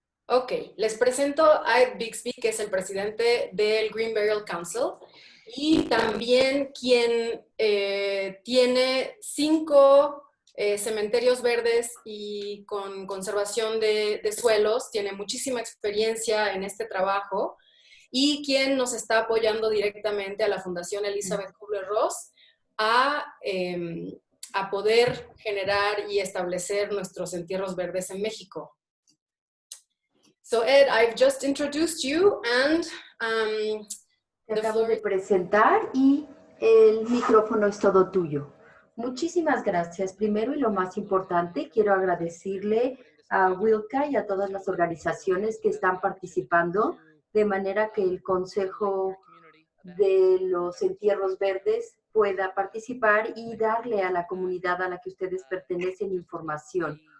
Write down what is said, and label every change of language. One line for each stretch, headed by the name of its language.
Spanish: Ok, les presento a Ed Bixby, que es el presidente del Green Burial Council y también quien tiene 5 cementerios verdes y con conservación de suelos, tiene muchísima experiencia en este trabajo y quien nos está apoyando directamente a la Fundación Elizabeth Kubler-Ross a a poder generar y establecer nuestros entierros verdes en México.
English: So Ed, I've just introduced you and
Spanish: Te acabo de presentar y el micrófono es todo tuyo. Muchísimas gracias. Primero y lo más importante, quiero agradecerle a Wilka y a todas las organizaciones que están participando, de manera que el Consejo de los Entierros Verdes pueda participar y darle a la comunidad a la que ustedes pertenecen información.